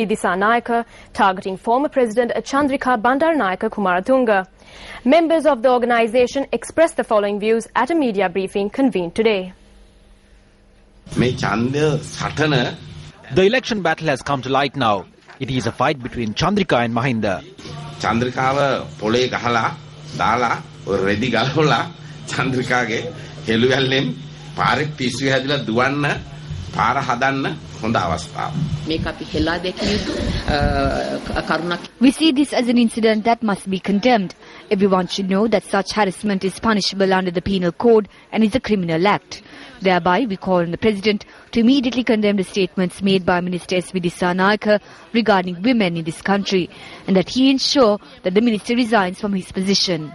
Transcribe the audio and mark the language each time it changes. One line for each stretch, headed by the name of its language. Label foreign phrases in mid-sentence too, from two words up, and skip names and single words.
English: Disanayake targeting former President Chandrika Bandaranaike Kumaratunga. Members of the organization expressed the following views at a media briefing convened today. The election battle has come to light now. It is a fight between Chandrika and Mahinda.
Sinhala: චන්ද්‍රිකාව පොලේ ගහලා දාලා ready ගල්හෝල චන්ද්‍රිකාගේ හෙළුවැල්ලෙන් පාරෙක් පිස්සු හැදිලා දුවන්න පාර හදන්න හොඳ අවස්ථාවක්. මේක අපි හෙලා දැකිය යුතු කරුණක්.
English: We see this as an incident that must be condemned. Everyone should know that such harassment is punishable under the Penal Code and is a criminal act. Thereby, we call on the President to immediately condemn the statements made by Minister S.V. Dissanayake regarding women in this country, and that he ensure that the minister resigns from his position.